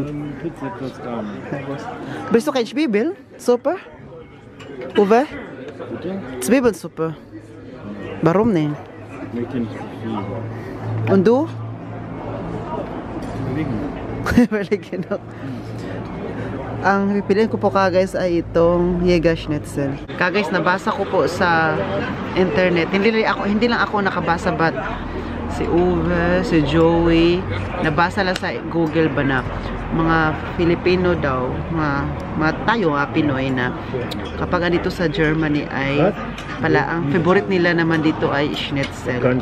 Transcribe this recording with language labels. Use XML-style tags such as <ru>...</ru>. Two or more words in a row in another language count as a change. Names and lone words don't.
<de>Pizza kurz da. Willst du kein Zwiebel? Suppe? Uwe? Zwiebelsuppe. Warum nicht? Ich möchte nicht zu viel. Und du? Überlegen. Genau.</de> <tl>Ang pipiliin ko po guys ay itong Jägerschnitzel. Guys, nabasa ko po sa internet. Hindi lang ako nakabasa, but si Uwe, si Joey, nabasa lang sa Google ba na mga Filipino daw, mga tayo Pinoy na kapag andito sa Germany ay pala ang favorite nila naman dito ay schnitzel.</tl>